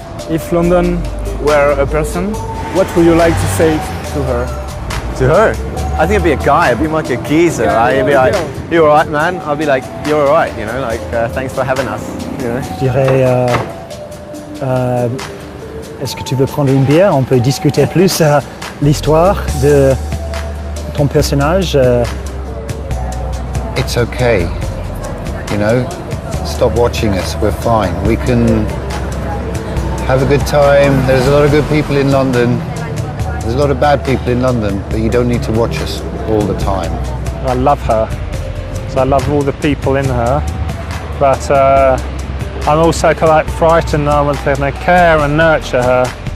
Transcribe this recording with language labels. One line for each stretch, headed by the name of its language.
English: If London were a person, what would you like to say to her? To her? I think it'd be a guy. I'd be like a geezer. I'd be like, "You all right, man?" I'd be like, "You're all right," you know, like, "Thanks for having us." You know?
French: Je dirais Est-ce que tu veux prendre une bière? On peut discuter plus l'histoire de ton personnage.
English: It's okay, you know, stop watching us, we're fine. We can have a good time. There's a lot of good people in London. There's a lot of bad people in London, but you don't need to watch us all the time. I love her, so I love all the people in her, but I'm also quite frightened that I want to care and nurture her.